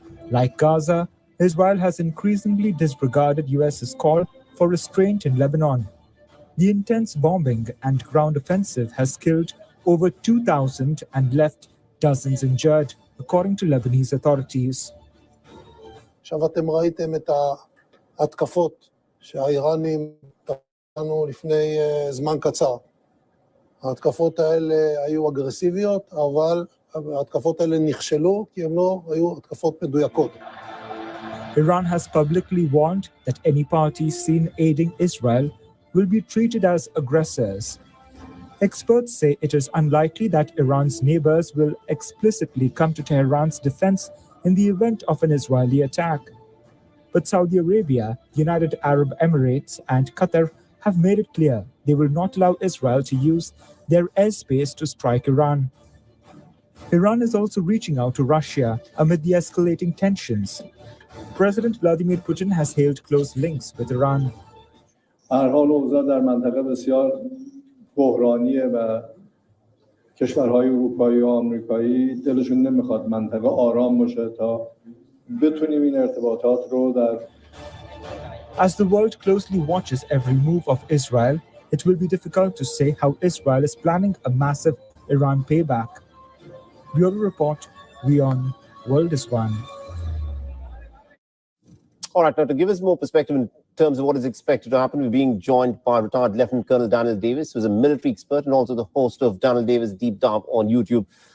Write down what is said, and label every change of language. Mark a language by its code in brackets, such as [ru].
[en] Like Gaza, Israel has increasingly disregarded US's call for restraint in Lebanon. The intense bombing and ground offensive has killed over 2,000 and left dozens injured, according to Lebanese authorities. [he] עכשיו אתם ראיתם את ההתקפות שהאיראנים תנו לפני זמן קצר. ההתקפות האלה היו אגרסיביות, אבל ההתקפות האלה נכשלו כי הן לא היו התקפות מדויקות. [en] Iran has publicly warned that any party seen aiding Israel will be treated as aggressors. Experts say it is unlikely that Iran's neighbors will explicitly come to Tehran's defense in the event of an Israeli attack. But Saudi Arabia, United Arab Emirates, and Qatar have made it clear they will not allow Israel to use their airspace to strike Iran. Iran is also reaching out to Russia amid the escalating tensions. President Vladimir Putin has hailed close links with Iran. [fa] بحرانیه و کشورهای اروپایی و آمریکایی دلشون نمیخواد منطقه آرام باشه تا بتونیم این ارتباطات رو در [en] As the world closely watches every move of Israel, it will be difficult to say how Israel is planning a massive Iran payback. Bureau Report, WION, World is One. All right, now to give us more perspective in terms of what is expected to happen, we're being joined by retired Lieutenant Colonel Daniel Davis, who's a military expert and also the host of Daniel Davis Deep Dive on YouTube.